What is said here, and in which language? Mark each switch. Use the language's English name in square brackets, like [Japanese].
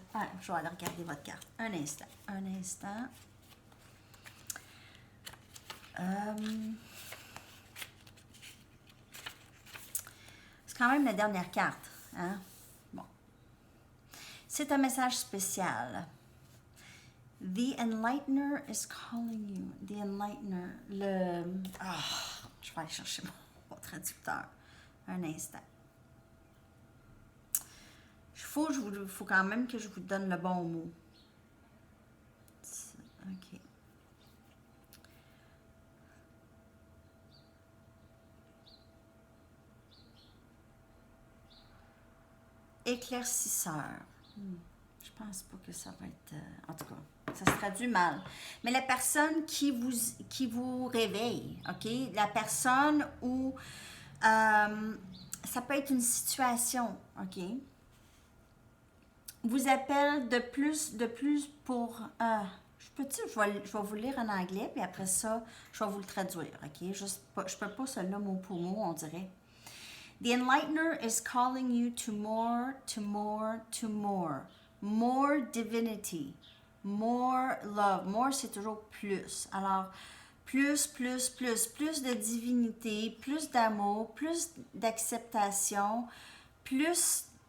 [French] Ah, je vais aller regarder votre carte. Un instant, un instant. C'est quand même la dernière carte, hein? Bon. C'est un message spécial. [English] The Enlightener is calling you. The Enlightener. [French] Je vais aller chercher mon traducteur. Un instant. Il faut quand même que je vous donne le bon mot. OK. Éclaircisseur. Je pense pas que ça va être... en tout cas, ça se traduit mal. Mais la personne qui vous réveille, OK? La personne où... ça peut être une situation, OK? Vous appelle de plus pour... je vais vous lire en anglais, puis après ça, je vais vous le traduire, OK? Je peux pas cela mot pour mot, on dirait. [English] The Enlightener is calling you to more, to more, to more. More divinity. More love. [French] More, c'est toujours plus. Alors, plus de divinité, plus d'amour, plus d'acceptation, plus...